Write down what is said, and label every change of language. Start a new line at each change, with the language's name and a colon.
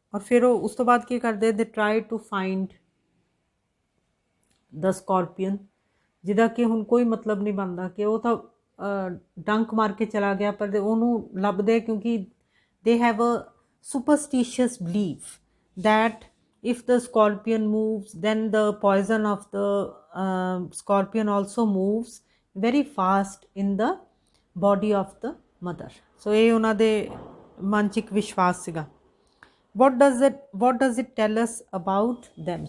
Hindi: और फिर
Punjabi: ਉਹ ਉਸ ਤੋਂ ਬਾਅਦ ਕੀ ਕਰਦੇ,
English: they try to find the scorpion,
Punjabi: ਜਿਹਦਾ ਕਿ ਹੁਣ ਕੋਈ ਮਤਲਬ ਨਹੀਂ ਬਣਦਾ ਕਿ ਉਹ ਤਾਂ ਡੰਕ ਮਾਰ ਕੇ ਚਲਾ ਗਿਆ, ਪਰ ਉਹਨੂੰ ਲੱਭਦੇ ਕਿਉਂਕਿ
English: they have a superstitious belief that if the scorpion moves, then the poison of the scorpion also moves very fast in the body of the mother.
Punjabi: So ਇਹ ਉਹਨਾਂ ਦੇ ਮਨ 'ਚ ਇੱਕ ਵਿਸ਼ਵਾਸ ਸੀਗਾ.
English: what does it tell us about them?